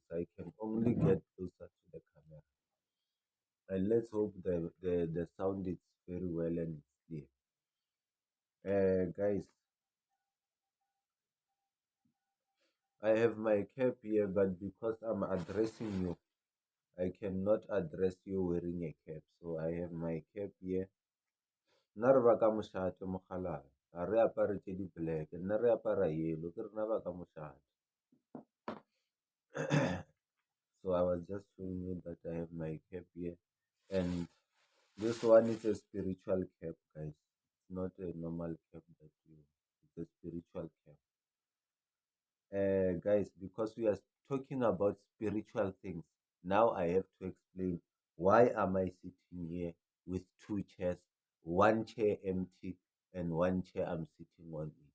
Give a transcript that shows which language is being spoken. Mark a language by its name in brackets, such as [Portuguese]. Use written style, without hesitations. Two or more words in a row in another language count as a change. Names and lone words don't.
[English] I can only get closer to the camera. And let's hope the sound is very well and it's clear. Guys, I have my cap here, but because I'm addressing you, I cannot address you wearing a cap. So I have my cap here. [Northern Sotho] Nna re ba ka mošate mogalae, ga re apare tse di black, nna re apara yellow, ke rena ba ka mošate. [English] So I was just showing you that I have my cap here, and this one is a spiritual cap, guys. It's not a normal cap that you. It's a spiritual cap. Guys, because we are talking about spiritual things, now I have to explain why am I sitting here with two chairs, one chair empty and one chair I'm sitting on it.